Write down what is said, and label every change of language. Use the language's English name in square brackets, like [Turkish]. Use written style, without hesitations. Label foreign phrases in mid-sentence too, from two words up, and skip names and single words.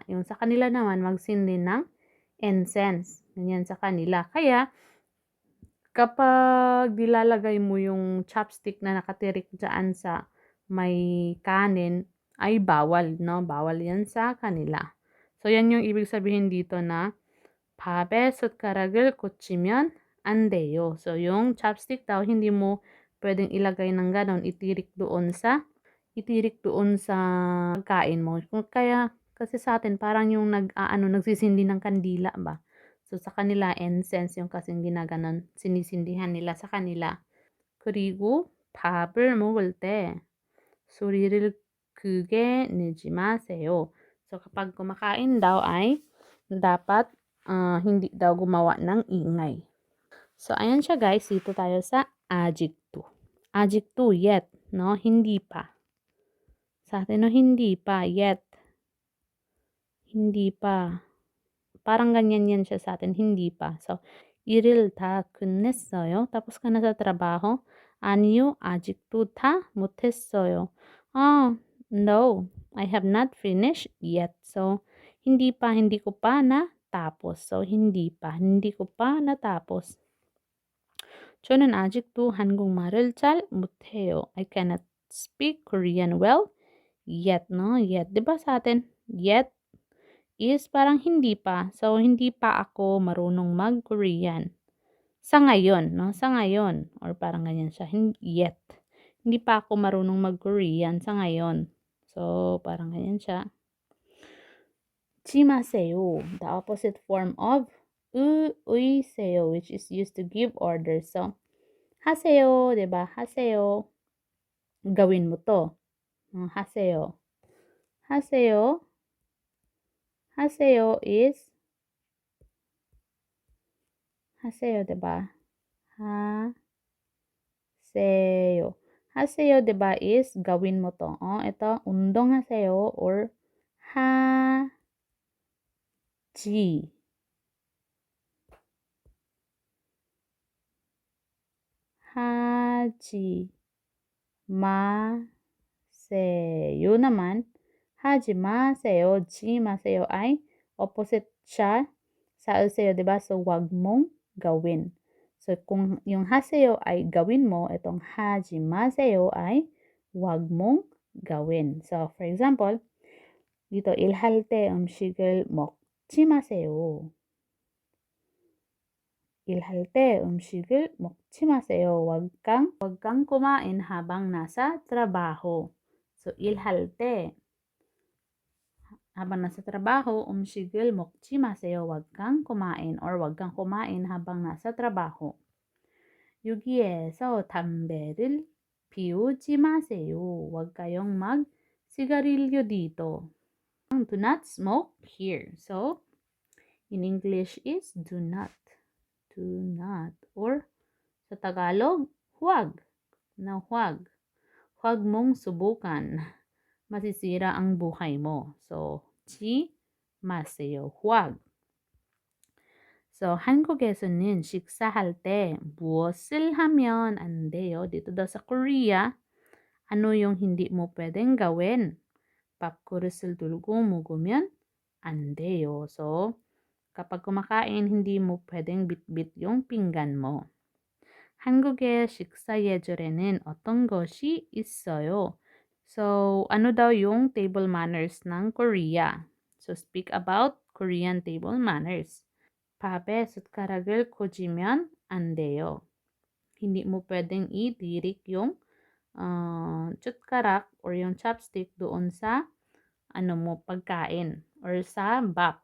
[Filipino] Yung sa kanila naman magsindi ng incense. Ganyan sa kanila. Kaya, kapag nilalagay mo yung chopstick na nakatirik dyan sa may kanin, ay bawal, no? Bawal yan sa kanila. So, yan yung ibig sabihin dito na [Korean] 밥에 숟가락을 꽂히면 안 돼요. [Filipino] So, yung chopstick daw, hindi mo pwedeng ilagay ng ganon, itirik doon sa pagkain mo. Kaya, kasi sa atin, parang yung nagsisindi ng kandila ba? So, sa kanila, incense yung kasing ginaganon, sinisindihan nila sa kanila. [Korean] 그리고 밥을 먹을 때 소리를 크게 내지 마세요. [Filipino] So, kapag kumakain daw ay dapat hindi daw gumawa ng ingay. So, ayan siya guys. Dito tayo sa 아직도. [Korean] 아직도 yet, [Filipino] no? Hindi pa. Sa atin, no? Hindi pa, yet. Hindi pa. Parang ganyan yan siya sa atin, hindi pa. So, [Korean] 일을 다 끝냈어요. [Filipino] Tapos ka na sa trabaho? [Korean] 아니요, 아직도 다 못했어요. [English] No, I have not finished yet. So, [Filipino] hindi pa, hindi ko pa natapos. So, hindi pa, hindi ko pa natapos. [Korean] 저는 아직도 한국말을 잘 못해요. [English] I cannot speak Korean well yet, no? Yet. [Filipino] Diba sa atin? Yet is parang hindi pa. So, hindi pa ako marunong mag-Korean. Sa ngayon, no? Sa ngayon. Or parang ganyan siya. Yet. Hindi pa ako marunong mag-Korean sa ngayon. So, parang ganyan siya. [Korean] 지마세요. [English] The opposite form of 의세요, which is used to give orders. So, [Korean] 하세요, diba? 하세요. [Filipino] Gawin mo to. [Korean] 하세요. 하세요. 하세요 is 하세요, diba? 하세요. 하세요, [Filipino] diba, is gawin mo to. Ito, [Korean] 운동하세요 or 하지. 하지 마세요 [Filipino] naman, [Korean] 하지 마세요, 지 마세요 [Filipino] ay opposite siya sa useyo, di ba? So, wag mong gawin. So, kung yung haseyo ay gawin mo, itong [Korean] 하지 마세요 [Filipino] ay wag mong gawin. So, for example, dito, [Korean] 일할 때 음식을 먹지 마세요. 일할 때 음식을 먹지 마세요. [Filipino] wag kang kumain habang nasa trabaho. So, [Korean] 일할 때 [Filipino] habang nasa trabaho, [Korean] 음식을 먹지 마세요. [Filipino] wag kang kumain or wag kang kumain habang nasa trabaho. [Korean] 여기에서 담배를 피우지 마세요. [Filipino] wag kayong mag-sigarilyo dito. [English] Do not smoke here. So, in English is do not. Do not. Or, [Filipino] sa Tagalog, huwag. Na huwag. Huwag mong subukan. Masisira ang buhay mo. So, [Korean] 지 마세요. [Filipino] huwag. So, [Korean] 한국에서는 식사할 때 무엇을 하면 안 돼요? [Filipino] Dito daw sa Korea, ano yung hindi mo pwedeng gawin? [Korean] 밥그릇을 들고 먹으면 안 돼요. [Filipino] So, kapag kumakain, hindi mo pwedeng bitbit yung pinggan mo. [Korean] 한국의 식사 예절에는 어떤 것이 있어요? [Filipino] So, ano daw yung [English] table manners [Filipino] ng Korea? [English] So, speak about Korean table manners. [Korean] 밥에 숟가락을 꽂으면 안 돼요. [Filipino] Hindi mo pwedeng itirik yung 숟가락 or yung chopstick doon sa pagkain or sa 밥.